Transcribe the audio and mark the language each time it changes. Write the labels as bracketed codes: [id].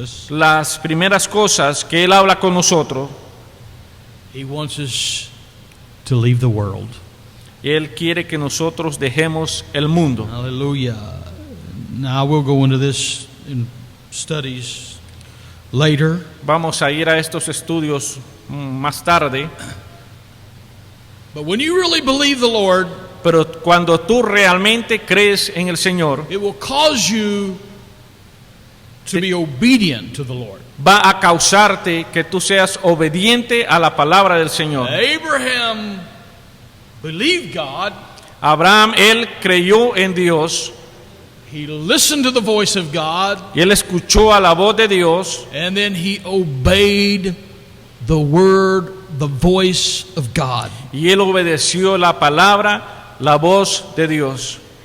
[es] las primeras cosas que Él habla con nosotros, [en] He wants us to leave the world. [es] Él quiere que nosotros dejemos el mundo. [en] Hallelujah. Now we'll go into this in studies later. [es] Vamos a ir a estos estudios más tarde. [en] But when you really believe the Lord, [es] Pero cuando tú realmente crees en el Señor, [en] it will cause you to be obedient to the Lord. [es] va a causarte que tú seas obediente a la palabra del Señor. [en] Abraham believed God. [es] Abraham, él creyó en Dios, [en] He listened to the voice of God, [es] y él escuchó a la voz de Dios, [en] and then he obeyed the word, the voice of God. [es] y él obedeció la palabra, la voz de Dios.